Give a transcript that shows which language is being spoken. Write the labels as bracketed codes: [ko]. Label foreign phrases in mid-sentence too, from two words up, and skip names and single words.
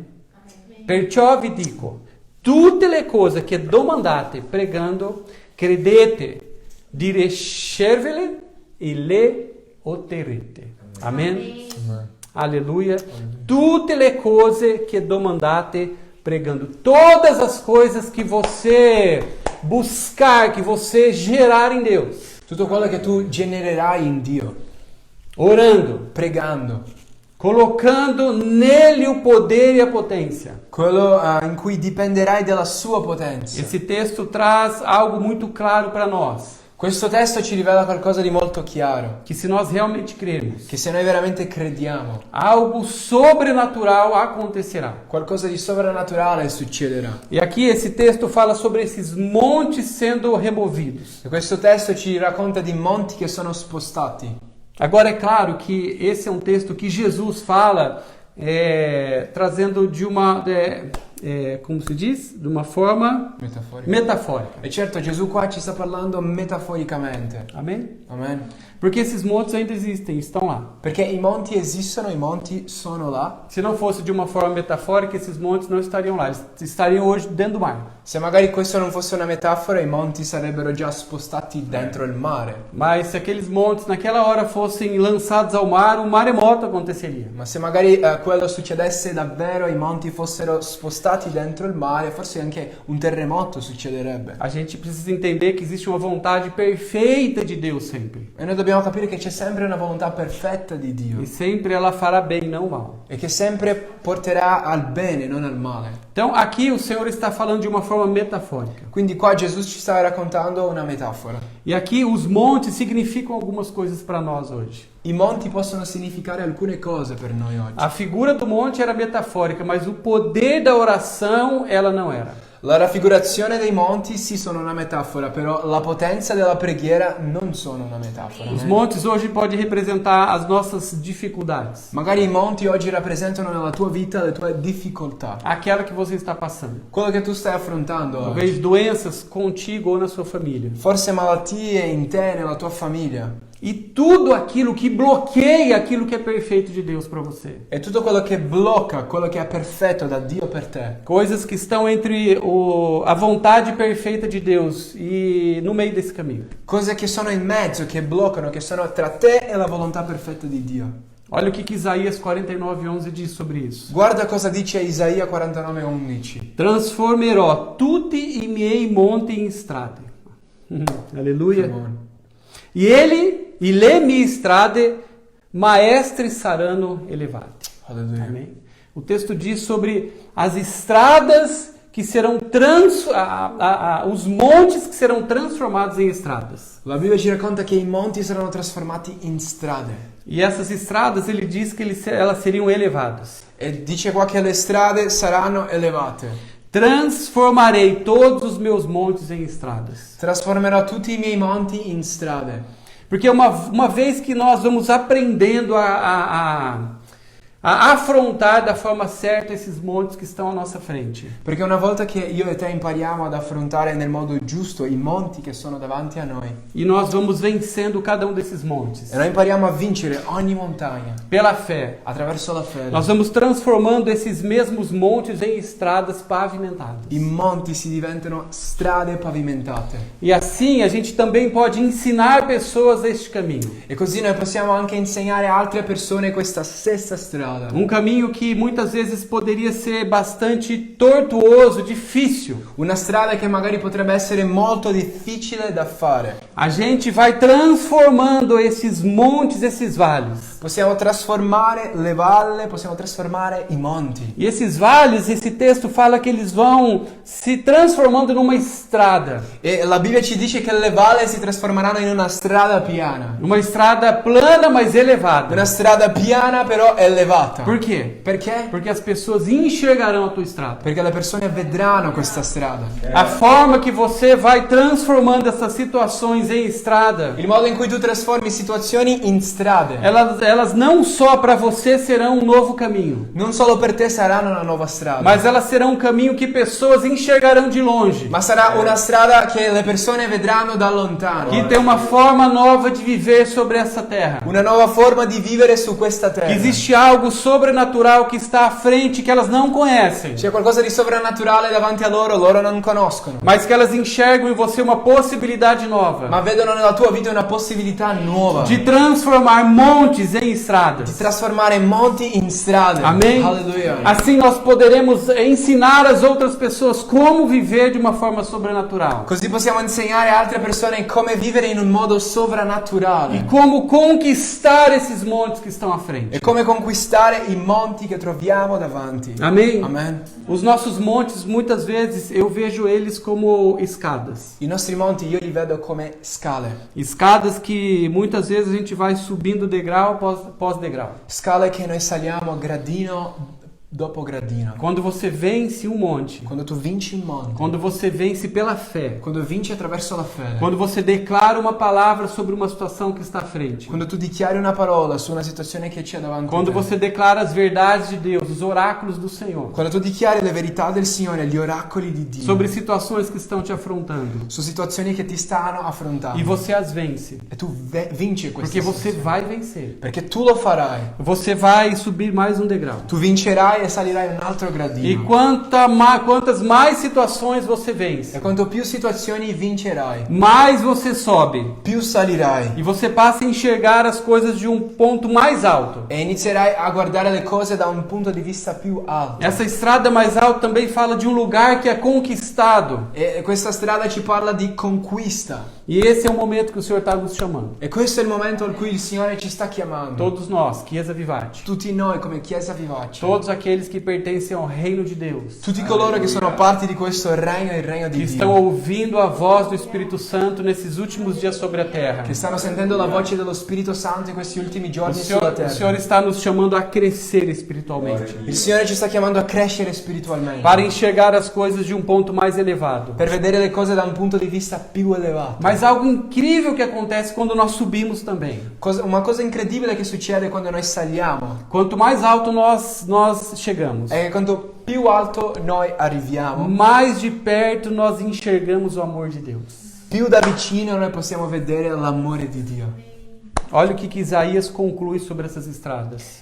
[it] Perciò vi dico, tutte le cose che domandate pregando, credete di riceverle e le otterrete. [pt] Amen? Aleluia. [it] Tutte le cose che domandate pregando [pt] todas as coisas que você buscar, que você gerar em Deus. [it] Tutto quello che tu genererai in Dio, [pt] Orando, [it] pregando, [pt] colocando nele o poder e a potência. [it] quello in cui dipenderai dalla sua potenza. [pt] Esse texto traz algo muito claro para nós, [it] Questo testo ci rivela qualcosa di molto chiaro, [pt] que se nós realmente crermos, [it] che se noi veramente crediamo, [pt] algo sobrenatural acontecerá. [it] qualcosa di sovrannaturale succederà. [pt] E aqui esse texto fala sobre esses montes sendo removidos. [it] E questo testo ci racconta di monti che sono spostati. [pt] Agora é claro que esse é um texto que Jesus fala trazendo de uma, como se diz? [it] De uma forma metafórica. [pt] E certo, [it] Gesù qua ci sta parlando metaforicamente. [pt] Amém? [it] Amen. [pt] Porque esses montes ainda existem, estão lá. [it] Perché i monti esistono, i monti sono là. [pt] Se não fosse de uma forma metafórica, esses montes não estariam lá. Eles estariam hoje dentro do mar. [it] Se magari questo non fosse una metafora, i monti sarebbero già spostati dentro il mare. [pt] Mas se aqueles montes naquela hora fossem lançados ao mar, um maremoto aconteceria. [it] Ma se magari quello succedesse davvero, i monti fossero spostati dentro il mare, forse anche un terremoto succederebbe. [pt] A gente precisa entender que existe uma vontade perfeita de Deus sempre. [it] E noi dobbiamo capire che c'è sempre una volontà perfetta di Dio [pt] E sempre ela fará bem, não mal. [it] e che sempre porterà al bene, non al male. [pt] Então aqui o Senhor está falando de uma forma metafórica. [it] Quindi qua Gesù ci sta raccontando una metafora. [pt] E aqui os montes significam algumas coisas para nós hoje. [it] I monti possono significare alcune cose per noi oggi. [pt] A figura do monte era metafórica, mas o poder da oração ela não era. [it] La raffigurazione dei monti sì sono una metafora, però la potenza della preghiera non sono una metafora. [pt] Os montes hoje podem representar as nossas dificuldades, [it] Magari i monti oggi rappresentano nella tua vita le tue difficoltà, [pt] aquela que você está passando. [it] quello che tu stai affrontando oggi. [pt] Talvez doenças contigo ou na sua família. [it] Forse malattie in te, nella tua famiglia. [pt] E tudo aquilo que bloqueia aquilo que é perfeito de Deus para você. [it] E tutto quello che blocca quello che è perfetto da Dio per te. [pt] Coisas que estão entre a vontade perfeita de Deus e no meio desse caminho. [it] Cose che sono in mezzo, che bloccano, che sono tra te e la volontà perfetta di Dio. [pt] Olha o que Isaías 49:11 diz sobre isso. [it] Guarda cosa dice Isaia 49:11. Transformerò tutti i miei monti in strade. [pt] Aleluia. [it] E le mie strade maestri saranno elevate. Alleluia. [pt] Amém? O texto diz sobre as estradas que serão os montes que serão transformados em estradas. [it] La Bibbia ci racconta che i monti saranno trasformati in strade. [pt] E essas estradas, ele diz que elas seriam elevadas. [it] E dice qua che le strade saranno elevate. [pt] Transformarei todos os meus montes em estradas. [it] Trasformerò tutti i miei monti in strade. [pt] Porque uma vez que nós vamos aprendendo a affrontare da forma certa esses montes que estão à nossa frente. [it] Perché una volta che io e te impariamo ad affrontare nel modo giusto i monti che sono davanti a noi, [pt] E nós vamos vencendo cada um desses montes. [it] e noi impariamo a vincere ogni montagna [pt] Pela fé. [it] attraverso la fede, [pt] Nós vamos transformando esses mesmos montes em estradas pavimentadas. [it] i monti si diventano strade pavimentate. [pt] E assim a gente também pode ensinar pessoas este caminho. [it] E così noi possiamo anche insegnare a altre persone questa stessa strada. [pt] Um caminho que muitas vezes poderia ser bastante tortuoso, difícil. [it] Una strada che magari potrebbe essere molto difficile da fare. [pt] A gente vai transformando esses montes, esses vales. [it] Possiamo trasformare le valle, possiamo trasformare i monti. [pt] E esses vales, esse texto fala que eles vão se transformando numa estrada. [it] E la Bibbia ci dice che le valle si trasformeranno in una strada piana. [pt] Uma estrada plana, mas elevada. [it] Una strada piana però elevata. [pt] Por quê? [it] Perché? [pt] Porque as pessoas enxergarão a tua estrada. [it] Perché le persone vedranno questa strada. [pt] A forma que você vai transformando essas situações em estrada, [it] Il modo in cui tu trasformi situazioni in strade. [pt] elas não só para você serão um novo caminho, [it] Non solo per te saranno una nuova strada. [pt] mas elas serão um caminho que pessoas enxergarão de longe. [it] Ma sarà una strada che le persone vedranno da lontano. [pt] Que tem uma forma nova de viver sobre essa terra. [it] Una nuova forma di vivere su questa [pt] Que [it] terra. [pt] existe algo algo sobrenatural que está à frente que elas não conhecem, [it] C'è qualcosa di sovrannaturale davanti a loro, loro non conoscono. [pt] mas que elas enxergam em você uma possibilidade nova [it] Ma vedono nella tua vita una possibilità nuova. [pt] de transformar montes em estradas. [it] Di trasformare monti in strade. [pt] Amém? [it] Alleluia. [pt] Assim nós poderemos ensinar as outras pessoas como viver de uma forma sobrenatural [it] Così possiamo insegnare a altre persone come vivere in un modo [pt] e [it] sovrannaturale. [pt] como conquistar esses montes que estão à frente. [it] E come conquistare i monti che troviamo davanti. [pt] Amém? [it] Amen. [pt] Os nossos montes, muitas vezes, eu vejo eles como escadas. [it] I nostri monti io li vedo come scale. [pt] Escadas que muitas vezes a gente vai subindo degrau após degrau. [it] Scale che noi saliamo gradino dopo gradino. [pt] Quando você vence um monte, [it] Quando tu vinci un monte. [pt] quando você vence pela fé, [it] Quando vinci attraverso la fede. [pt] quando você declara uma palavra sobre uma situação que está à frente, [it] Quando tu dichiari una parola su una situazione che c'è davanti [pt] quando [it] a te. [pt] você declara as verdades de Deus, os oráculos do Senhor, [it] Quando tu dichiari le verità del Signore, gli oracoli di Dio. [pt] sobre situações que estão te afrontando, [it] Su situazioni che ti stanno affrontando. [pt] e você as vence, [it] E tu vinci queste [pt] porque você [it] situazioni. [pt] vai vencer. [it] Perché tu lo farai. [pt] Você vai subir mais um degrau. [it] Tu vincerai e salirai un altro [pt] E [it] gradino. [pt] quantas mais situações você vence, [it] E quanto più situazioni vincerai, [pt] mais você sobe. [it] più salirai. [pt] E você passa a enxergar as coisas de um ponto mais alto. [it] E inizierai a guardare le cose da un punto di vista più alto. [pt] Essa estrada mais alta também fala de um lugar que é conquistado. [it] E questa strada ci parla di conquista. [pt] E esse é o momento que o Senhor está nos chamando. [it] E questo è il momento in cui il Signore ci sta chiamando. [pt] Todos nós, [it] Chiesa Vivate. Tutti noi come Chiesa Vivace. [pt] Todos aqueles que pertencem ao reino de Deus. [it] Tutti coloro che sono parte di questo regno, il regno [pt] Que [it] di [pt] estão [it] Dio. [pt] ouvindo a voz do Espírito Santo nesses últimos dias sobre a terra. [it] Che stanno sentendo la voce dello Spirito Santo in questi ultimi [pt] O [it] giorni sulla [pt] Senhor [it] terra. [pt] está nos chamando a crescer espiritualmente. [it] Il Signore ci sta chiamando a crescere spiritualmente. [pt] Para enxergar as coisas de um ponto mais elevado. [it] Per vedere le cose da un punto di vista più elevato. [pt] Mas algo incrível que acontece quando nós subimos também. [it] Una cosa incredibile che succede quando noi saliamo [pt] Quanto mais alto nós chegamos, [it] è che quanto più alto noi arriviamo, [pt] mais de perto nós enxergamos o amor de Deus. [it] più da vicino noi possiamo vedere l'amore di Dio. [pt] Olha o que Isaías conclui sobre essas estradas.